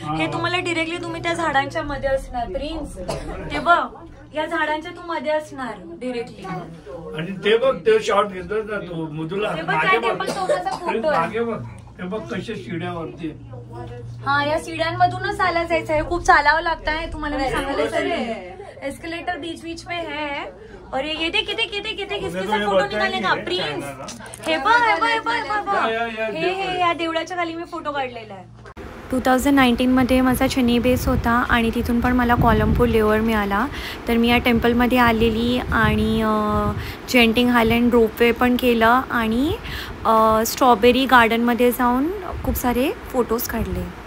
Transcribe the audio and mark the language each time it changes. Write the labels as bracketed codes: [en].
[mr] हे तुम्हाला डिरेक्टली तुम्ही त्या झाडांच्या मध्ये असणार प्रिन्स. ते बघ या झाडांच्या तू मध्ये असणार डिरेक्टली. आणि ते बघ ते शॉट घेतो ना तू मधुला टेम्पल सोबतचा फोटो आहे. मागे बघ हे बघ कशा शिड्यावरती. हा या सीढ़ियांमधूनच चालत जायचं आहे. खूप चालावं लागतंय तुम्हाला मी सांगायला चालले. [hi] एस्केलेटर बीच बीच में है और ये किती किसके साथ फोटो निकालने का प्रिन्स. [mr] हे बघ हे बघ हे बघ हे या देवळाच्या खाली मी फोटो काढलेला आहे. 2019मध्ये माझा चेन्नई बेस होता आणि तिथून पण मला कोलंबो लेवर मिळाला. तर मी या टेम्पलमध्ये आलेली आणि जेंटिंग हायलँड रोपवे पण केलं आणि स्ट्रॉबेरी गार्डनमध्ये जाऊन खूप सारे फोटोज काढले.